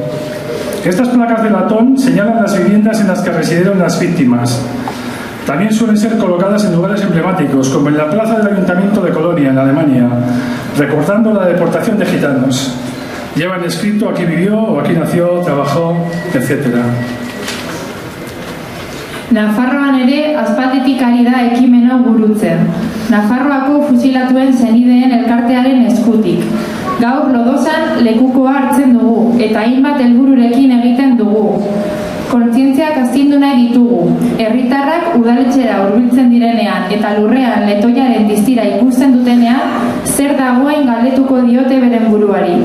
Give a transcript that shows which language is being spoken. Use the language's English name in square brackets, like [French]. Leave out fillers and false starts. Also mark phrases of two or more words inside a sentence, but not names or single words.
[Spanish] Estas placas de latón señalan las viviendas en las que residieron las víctimas. También suelen ser colocadas en lugares emblemáticos, como en la plaza del Ayuntamiento de Colonia, en Alemania, recordando la deportación de gitanos. Llevan escrito aquí vivió, o aquí nació, trabajó, etc. [Basque] Nafarroan ere aspalditik ari da ekimen hau burutzen. Nafarroako fusilatuen senideen elkartearen eskutik. Gaur Lodosan lekukoa hartzen dugu eta hainbat helbururekin egiten dugu. Kontzientziak astindu nahi ditugu. Herritarrak udaletxera hurbiltzen direnean eta lurrean letoiaren distira ikusten dutenean, zer dagoen galdetuko diote beren buruari.